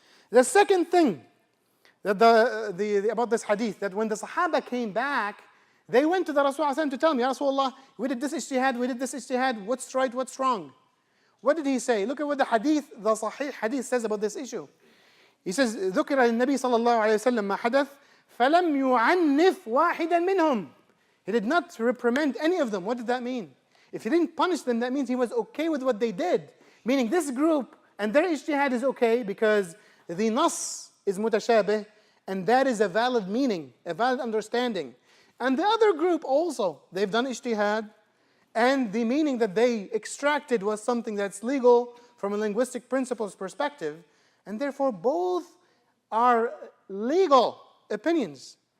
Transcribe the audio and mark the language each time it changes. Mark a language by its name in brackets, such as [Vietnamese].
[English] The second thing that about this hadith, that when the Sahaba came back, they went to the Rasul to tell him, Ya Rasulullah, we did this ijtihad, what's right, what's wrong? What did he say? Look at what the Sahih hadith says about this issue. He says, [Arabic] ذكر النبي صلى الله عليه وسلم ما حدث فلم يعنف واحدا منهم. [English] He did not reprimand any of them. What did that mean? If he didn't punish them, that means he was okay with what they did. Meaning this group and their ijtihad is okay because the nas is mutashabih and that is a valid meaning, a valid understanding. And the other group also, they've done ijtihad and the meaning that they extracted was something that's legal from a linguistic principles perspective, and therefore both are legal opinions.